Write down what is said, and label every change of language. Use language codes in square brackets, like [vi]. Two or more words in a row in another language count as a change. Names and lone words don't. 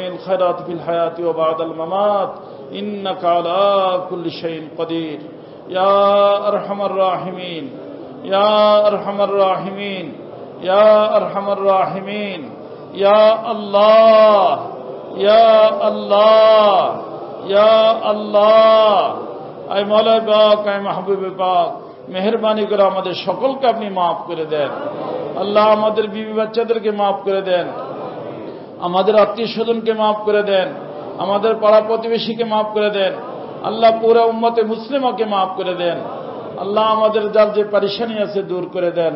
[ar] الخيرات في الحياة وبعد الممات إنك على كل شيء قدير يا أرحم الراحمين يا أرحم الراحمين يا أرحم الراحمين يا الله يا الله يا الله [ur] اے مولا پاک، اے محبوب پاک، [bn] মেহেরবানি করে আমাদের সকলকে আপনি মাফ করে দেন। আল্লাহ আমাদের বিবি বাচ্চাদেরকে মাফ করে দেন, আমাদের আত্মীয় স্বজনকে মাফ করে দেন, আমাদের পাড়া প্রতিবেশীকে মাফ করে দেন। আল্লাহ পুরো উম্মতে মুসলিমাকে মাফ করে দেন। আল্লাহ আমাদের যার যে পরেশানি আছে দূর করে দেন।